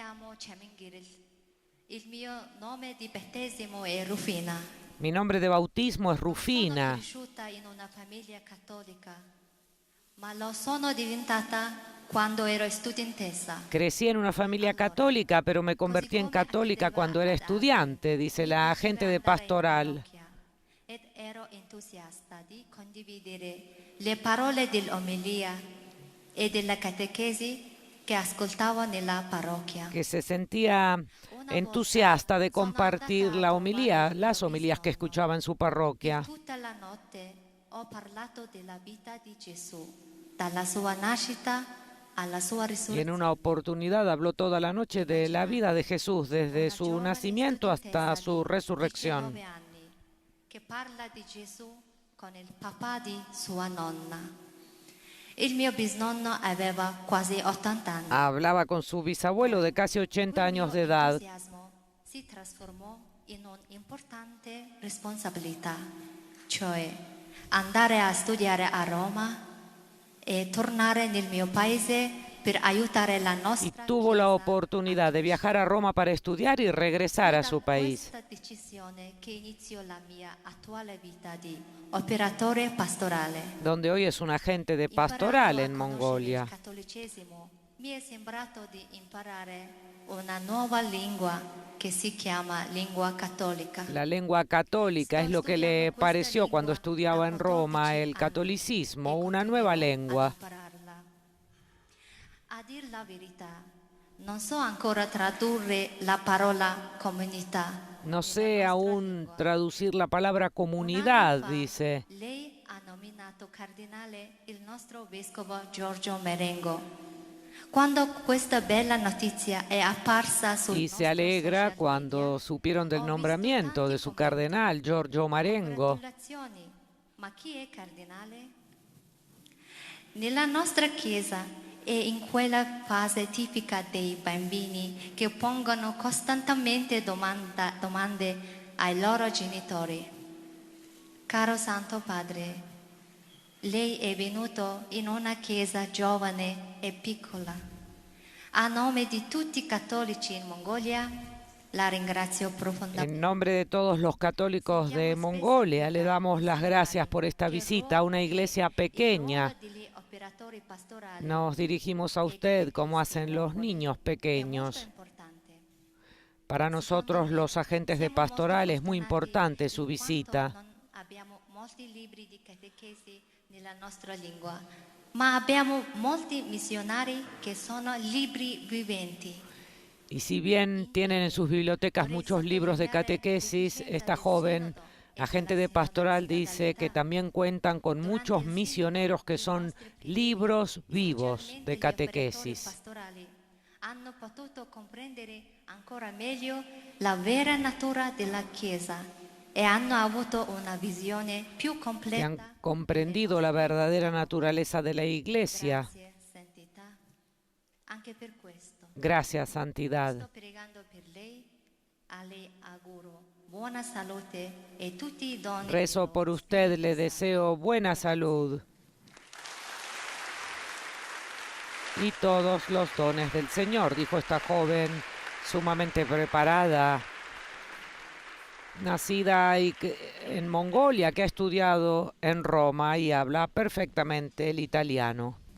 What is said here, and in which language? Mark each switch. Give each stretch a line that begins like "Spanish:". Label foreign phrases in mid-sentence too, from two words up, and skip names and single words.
Spanish: Mi nombre de bautismo es Rufina. Crecí en una familia católica, pero me convertí en católica cuando era estudiante, dice la agente de pastoral.
Italian: Ero entusiasta di condividere le parole dell'omelia e della catechesi che ascoltavo nella parrocchia.
Spanish: que se sentía entusiasta de compartir la homilía, las homilías que escuchaba en su parroquia.
Italian: Tutta la notte ho parlato della vita di Gesù, dalla sua nascita alla sua
Spanish: Y en
Italian: risurrezione.
Spanish: una oportunidad habló toda la noche de la vida de Jesús, desde su nacimiento hasta su resurrección.
Italian: 19 anni, che parla di Gesù con il papà di sua nonna. Il mio bisnonno aveva quasi 80 anni.
Spanish: Hablaba con su bisabuelo de casi 80 años de edad.
Italian: Il mio entusiasmo si trasformò in un'importante responsabilità, cioè andare a studiare a Roma e tornare nel mio paese per aiutare la
Spanish: Y
Italian: nostra
Spanish: tuvo la
Italian: Chiesa.
Spanish: oportunidad de viajar a Roma para estudiar y regresar a su país,
Italian: Da questa decisione che iniziò la mia attuale vita di operatore pastorale.
Spanish: donde hoy es un agente de
Italian: Imparando
Spanish: pastoral
Italian: a
Spanish: en
Italian: conoscere
Spanish: Mongolia.
Italian: il cattolicesimo, mi è sembrato di imparare una nuova lingua che si chiama lingua cattolica.
Spanish: La lengua católica es lo que le pareció cuando estudiaba en Roma, el catolicismo, una nueva lengua.
Italian: A dir la verità, non so ancora tradurre la parola comunità.
Spanish: No sé aún traducir la palabra comunidad, dice.
Italian: Lei ha nominato cardinale il nostro vescovo Giorgio Marengo. Quando questa bella notizia è apparsa sul
Spanish: Y se alegra cuando supieron del nombramiento de su cardenal, Giorgio Marengo.
Italian: Congratulazioni. Ma chi è cardinale? Nella nostra chiesa è in quella fase tipica dei bambini che pongono costantemente domande ai loro genitori. Caro Santo Padre, lei è venuto in una chiesa giovane e piccola. A nome di tutti i cattolici in Mongolia, la ringrazio profondamente.
Spanish: En nombre de todos los católicos de Mongolia, le damos las gracias por esta visita a una iglesia pequeña. Nos dirigimos a usted como hacen los niños pequeños. Para nosotros, los agentes de pastoral, es muy importante su visita.
Italian: Abbiamo molti libri di catechesi nella nostra lingua, ma abbiamo molti missionari che sono libri viventi.
Spanish: Y si bien tienen en sus bibliotecas muchos libros de catequesis, esta joven agente de pastoral dice que también cuentan con muchos misioneros que son libros vivos de catequesis.
Italian: Hanno potuto comprendere ancora meglio la vera natura della Chiesa e hanno avuto una visione più
Spanish: Que han
Italian: completa.
Spanish: comprendido la verdadera naturaleza de la iglesia.
Italian: Grazie, Santità. Anche per questo
Spanish: Gracias, santidad.
Italian: sto pregando per lei, a lei auguro buona salute e tutti i doni.
Spanish: Rezo por usted, le deseo buena salud y todos los dones del Señor, dijo esta joven sumamente preparada, nacida en Mongolia, que ha estudiado en Roma y habla perfectamente el italiano.